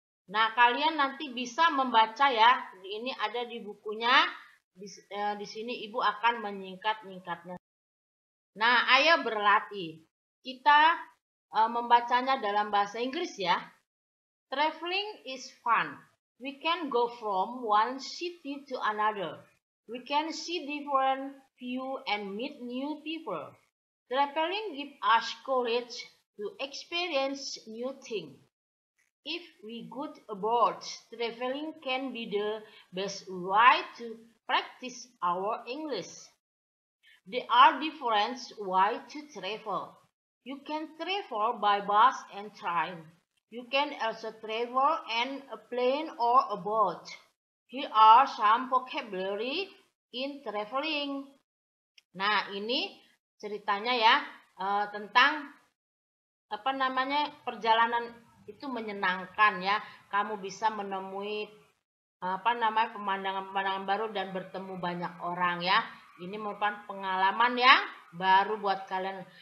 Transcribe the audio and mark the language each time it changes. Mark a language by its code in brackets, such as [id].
[id] Nah, kalian nanti bisa membaca ya. Ini ada di bukunya. Di sini Ibu akan menyingkat-nyingkatnya. Nah, ayo berlatih. Kita membacanya dalam bahasa Inggris ya. [en] Traveling is fun. We can go from one city to another. We can see different views and meet new people. Traveling gives us courage to experience new things. If we go abroad, traveling can be the best way to practice our English. There are different ways to travel. You can travel by bus and train. You can also travel in a plane or a boat. Here are some vocabulary in traveling. [id] Nah, ini ceritanya ya tentang perjalanan itu menyenangkan ya. Kamu bisa menemui pemandangan-pemandangan baru dan bertemu banyak orang ya. Ini merupakan pengalaman yang baru buat kalian.